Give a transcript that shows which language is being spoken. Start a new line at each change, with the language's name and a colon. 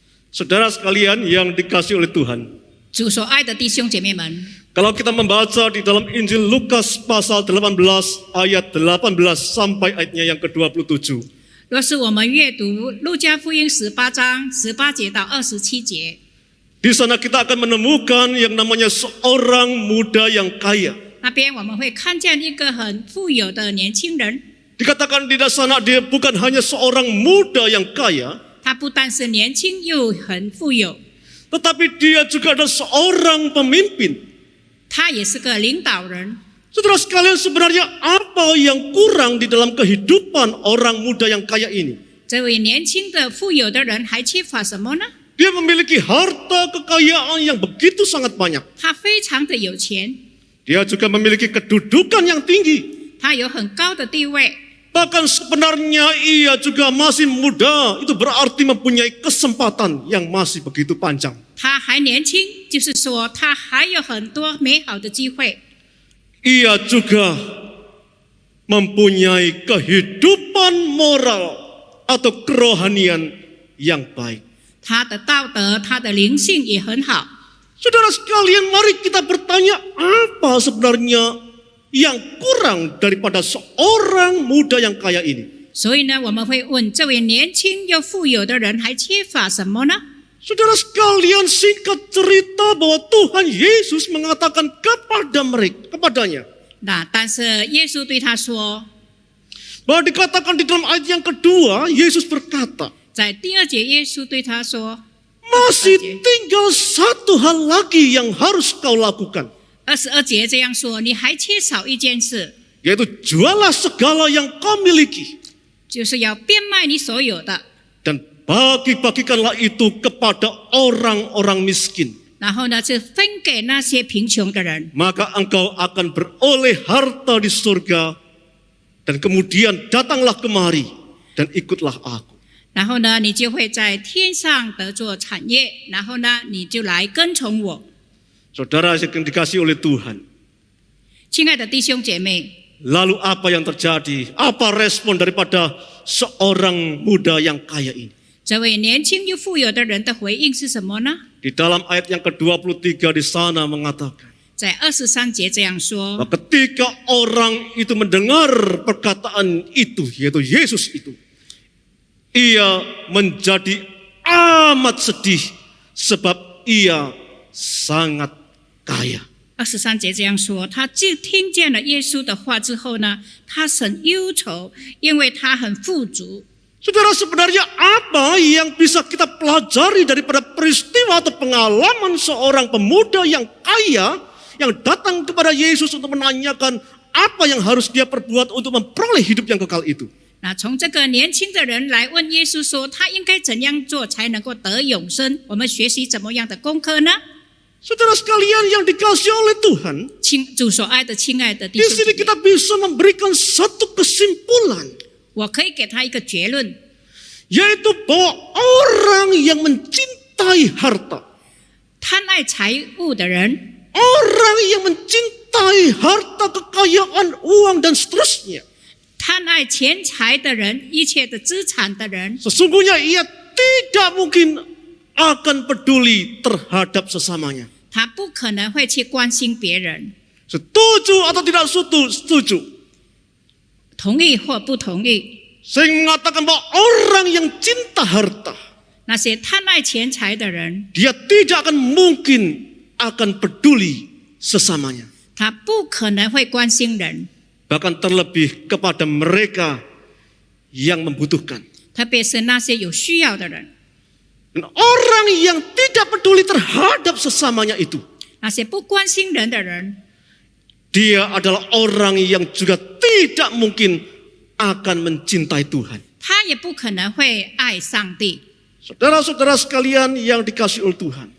Indonesian: Saudara sekalian yang dikasihi oleh Tuhan,
Chinese: 主所爱的弟兄姐妹们，
Indonesian: kalau kita membaca di dalam Injil Lukas pasal 18 ayat 18 sampai ayatnya yang ke-27.
Chinese: 若是我们阅读路加福音18章18节到27节，
Indonesian: Di sana kita akan menemukan yang namanya seorang muda yang kaya.
Chinese: 那边我们会看见一个很富有的年轻人，
Indonesian: Dikatakan di sana dia bukan hanya seorang muda yang kaya,
Chinese: 他不但是年轻又很富有，
Indonesian: tetapi dia juga adalah seorang pemimpin.
Chinese: 他也是个领导人。
Indonesian: Saudara sekalian, sebenarnya apa yang kurang di dalam kehidupan orang muda yang kaya ini?
Chinese: 这位年轻的富有的人还缺乏什么呢？
Indonesian: Dia memiliki harta kekayaan yang begitu sangat banyak.
Chinese: 他非常的有钱，
Indonesian: Dia juga memiliki kedudukan yang tinggi.
Chinese: 他有很高的地位，
Indonesian: Bahkan sebenarnya ia juga masih muda. Itu berarti mempunyai kesempatan yang masih begitu panjang.
Chinese: 他还年轻，就是说他还有很多美好的机会。
Indonesian: Ia juga mempunyai kehidupan moral atau kerohanian yang baik.
Chinese: 他的道德，他的灵性也很好。
Indonesian: Saudara sekalian, mari kita bertanya, apa sebenarnya yang kurang daripada seorang muda yang kaya ini?
Chinese: 所以呢，我们会问这位年轻又富有的人还缺乏什么呢？
Indonesian: Saudara sekalian, singkat cerita bahwa Tuhan Yesus mengatakan kepadanya,
Chinese: 那但是耶稣对他说，
Indonesian: bahwa dikatakan di dalam ayat yang kedua, Yesus berkata,
Chinese: 在第二节，耶稣对他说，
Indonesian: masih tinggal satu hal lagi yang harus kau lakukan,
Chinese: 22节这样说，你还缺少一件事，
Indonesian: yaitu jualah segala yang kau miliki
Chinese: 就是要变卖你所有的，
Indonesian: dan bagi-bagikanlah itu kepada orang-orang miskin.
Chinese: 然后呢，是分给那些贫穷的人，
Indonesian: Maka engkau akan beroleh harta di surga, dan kemudian datanglah kemari dan ikutlah aku.
Chinese: 然后呢，你就会在天上得做产业，然后呢，你就来跟从我。
Indonesian: Saudara yang dikasihi oleh Tuhan,
Chinese: 亲爱的弟兄姐妹，
Indonesian: lalu apa yang terjadi? Apa respon daripada seorang muda yang kaya ini?
Chinese: 这位年轻又富有的人的回应是什么呢？
Indonesian: Di dalam ayat yang ke-23 di sana mengatakan,
Chinese: 在23节这样说，
Indonesian: bahwa ketika orang itu mendengar perkataan itu, yaitu Yesus itu, ia menjadi amat sedih sebab ia sangat kaya.
Chinese: 23节这样说，他就听见了耶稣的话之后呢，他很忧愁，因为他很富足。
Indonesian: Saudara, sebenarnya apa yang bisa kita pelajari daripada peristiwa atau pengalaman seorang pemuda yang kaya yang datang kepada Yesus untuk menanyakan apa yang harus dia perbuat untuk memperoleh hidup yang kekal itu?
Chinese: 那从这个年轻的人来问耶稣说，他应该怎样做才能够得永生？我们学习怎么样的功课呢？
Indonesian: Saudara sekalian yang dikasihi oleh Tuhan,
Chinese: 主所爱的亲爱的弟
Indonesian: di
Chinese: 兄
Indonesian: sini
Chinese: 姐妹，
Indonesian: kita bisa memberikan satu kesimpulan,
Chinese: 我可以给他一个结论，
Indonesian: yaitu bahwa orang yang mencintai harta,
Chinese: 贪爱财物的人，
Indonesian: orang yang mencintai harta, kekayaan, uang dan seterusnya,
Chinese: 贪爱钱财的人，一切的资产的人，
Indonesian: sesungguhnya ia tidak mungkin akan peduli terhadap sesamanya.
Chinese: 他不可能会去关心别人，
Indonesian: Setuju atau tidak setuju?
Chinese: 同意或不同意。
Indonesian: Saya mengatakan bahwa orang yang cinta harta,
Chinese: 那些贪爱钱财的人，
Indonesian: dia tidak akan mungkin akan peduli sesamanya.
Chinese: 他不可能会关心人，
Indonesian: Bahkan terlebih kepada mereka yang membutuhkan.
Chinese: 特别是那些有需要的人。
Indonesian: Dan orang yang tidak peduli terhadap sesamanya itu,
Chinese: 那些不关心人的人，
Indonesian: dia adalah orang yang juga tidak mungkin akan mencintai Tuhan.
Chinese: 他也不可能会爱上帝。
Indonesian: Saudara-saudara sekalian yang dikasihi oleh Tuhan,